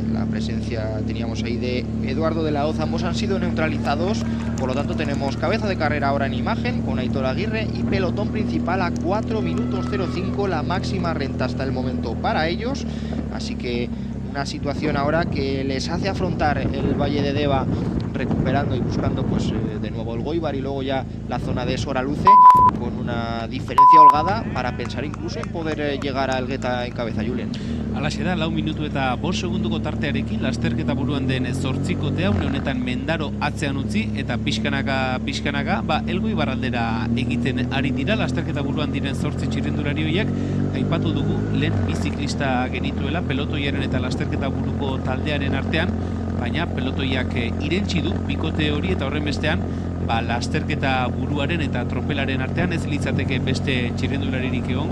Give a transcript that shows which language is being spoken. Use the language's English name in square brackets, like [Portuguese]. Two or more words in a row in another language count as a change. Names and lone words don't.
[Spanish] La presencia teníamos ahí de Eduardo de la Hoz. Ambos han sido neutralizados, por lo tanto tenemos cabeza de carrera ahora en imagen con Aitor Aguirre y pelotón principal a 4 minutos 05, la máxima renta hasta el momento para ellos. Así que una situación ahora que les hace afrontar el Valle de Deva recuperando y buscando pues de nuevo el Goibar y luego ya la zona de Soraluce con una diferencia holgada para pensar incluso en poder llegar a Elgueta en cabeza, Julen. [Basque] Alaxe da, 4 minutu eta 5 segunduko tartearekin lasterketa buruan den 8kotea, une honetan Mendaro atzean utzi eta pixkanaka Elgoibar aldera egiten ari dira. Lasterketa buruan diren 8 txirrindulari horiek, aipatu dugu lehen biziklista genituela pelotoiaren eta lasterketa buruko taldearen artean, baina pelotoiak irentsi du bikote hori eta horren bestean lasterketa buruaren eta tropelaren artean ez litzateke beste txirrindularirik egongo.